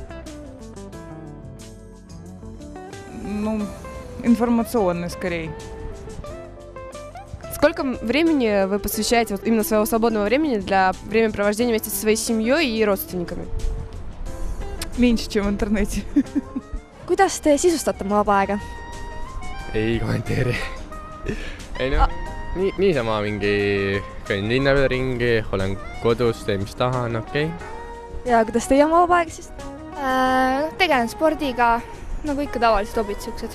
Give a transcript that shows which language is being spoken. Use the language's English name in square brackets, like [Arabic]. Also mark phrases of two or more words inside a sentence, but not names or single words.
[Russian] Ну, информационный скорее. Сколько времени вы посвящаете именно своего свободного времени для времяпровождения вместе со своей семьей и родственниками? Меньше, чем в интернете. [Estonian] Kuidas te sisustate oma vaba aega? Ei kommenteeri. Ei no, niisama mingi käin linna peal ringi, olen kodus, teen mis tahan, okei. Ja kuidas teie oma vaba aega siis? Tegelen spordiga, nagu ikka tavalised hobid siuksed.